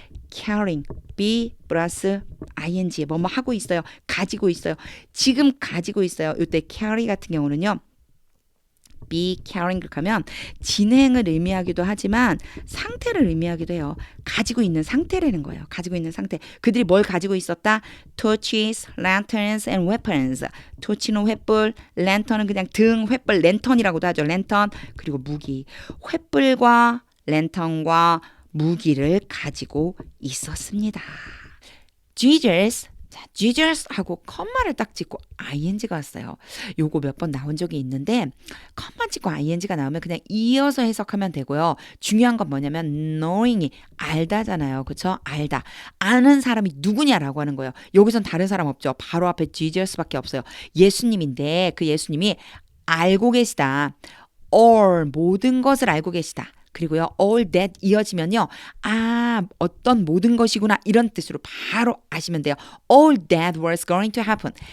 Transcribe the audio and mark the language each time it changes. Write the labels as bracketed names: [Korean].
[Korean] carrying, be 플러스 ing 뭐뭐 하고 있어요. 가지고 있어요. 지금 가지고 있어요. 이때 carry 같은 경우는요. be carrying 하면 진행을 의미하기도 하지만 상태를 의미하기도 해요. 가지고 있는 상태라는 거예요. 가지고 있는 상태. 그들이 뭘 가지고 있었다? [English] torches, lanterns, and weapons. [Korean] 토치는 횃불, 랜턴은 그냥 등, 횃불, 랜턴이라고도 하죠. 랜턴, 그리고 무기. 횃불과 랜턴과 무기를 가지고 있었습니다. Jesus Jesus하고 컴마를 딱 찍고 ing가 왔어요. 요거 몇 번 나온 적이 있는데 컴마 찍고 ing가 나오면 그냥 이어서 해석하면 되고요. 중요한 건 뭐냐면 knowing이 알다잖아요. 그렇죠? 알다. 아는 사람이 누구냐라고 하는 거예요. 여기선 다른 사람 없죠. 바로 앞에 Jesus밖에 없어요. 예수님인데 그 예수님이 알고 계시다. all 모든 것을 알고 계시다. 그리고요, all that 이어지면요, 어떤 모든 것이구나 이런 뜻으로 바로 아시면 돼요. [English] All that was going to happen.